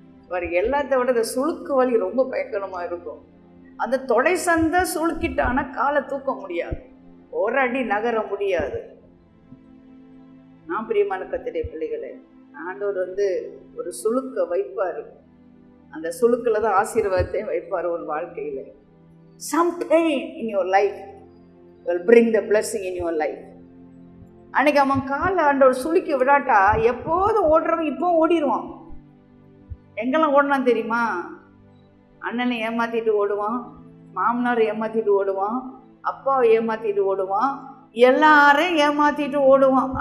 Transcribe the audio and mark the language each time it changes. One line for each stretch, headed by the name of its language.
Tamil: வேறு எல்லாத்த விட இந்த சுளுக்கு வலி ரொம்ப பயங்கரமாக இருக்கும். அந்த தொடை சந்த சுளுக்கிட்டான காலை தூக்க முடியாது, ஒரு அடி நகர முடியாது. நான் பிரியமான கர்த்தருடைய பிள்ளைகளே, ஆண்டவர் ஒரு சுளுக்க வைப்பார். அந்த சுளுக்கில் தான் ஆசீர்வாதத்தை வைப்பார் ஒரு வாழ்க்கையில்.
English: Some pain in your life will bring the blessing in your life.
Tamil: அன்னைக்கு அவன் காலை ஆண்டவர் சுளுக்கி விடாட்டா எப்போதும் ஓடுறவன் இப்போ ஓடிடுவான். எங்கெல்லாம் ஓடலாம் தெரியுமா? அண்ணனை ஏமாத்திட்டு ஓடுவான், மாமனார் ஏமாத்திட்டு ஓடுவான், அப்பாவை ஏமாத்திட்டு ஓடுவான், எல்லாரையும் ஏமாத்திட்டு ஓடுவான்.